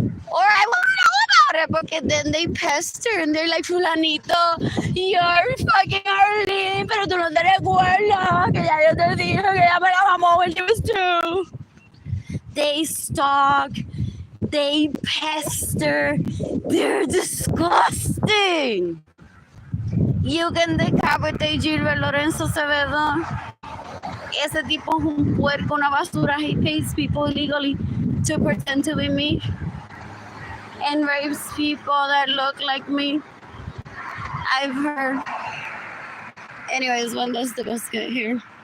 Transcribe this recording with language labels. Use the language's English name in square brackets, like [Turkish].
[English] Or I won't know about it because then they pester and they're like, fulanito, you're fucking Arlene, [Spanish] pero tú no te recuerdas que ya yo te dije que ya me la mamó [English] when she was 2. They stalk, they pester, they're disgusting. You can decapitate Gilbert Lorenzo Acevedo. [Spanish] Ese tipo es un puerco, una basura. [English] He pays people illegally to pretend to be me and rapes people that look like me. I've heard. Anyways, when does the bus get here?